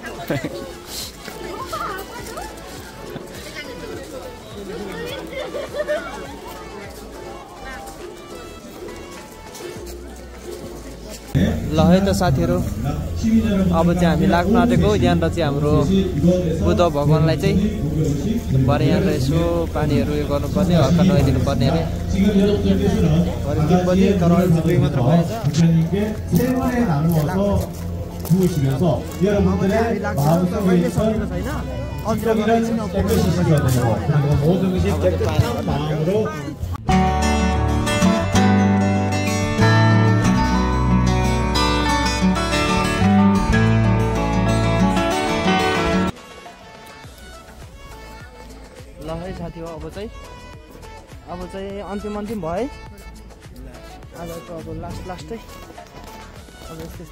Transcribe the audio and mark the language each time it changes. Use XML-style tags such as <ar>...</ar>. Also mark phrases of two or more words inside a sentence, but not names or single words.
<ne>ल है त साथीहरू अब चाहिँ हामी लाग्नु आँटेको यहाँनिर चाहिँ हाम्रो बुद्ध भगवान्लाई चाहिँ भरे यहाँनिर यसो पानीहरू उयो गर्नुपर्ने हल्का नुहाइदिनु पर्ने अरे भरे 3 बजी तर अहिले 2 मात्र भएछ</ne> <ko>부으시면서 여러분들의 마음속에 있는 깨끗이 씻어주시면 되고 그리고 모든 것이 깨끗한 마음으로</ko> <ne>ल है साथी हो अब चाहिँ अन्तिम भयो है आजको अब लास्टै अब यस्तै</ne>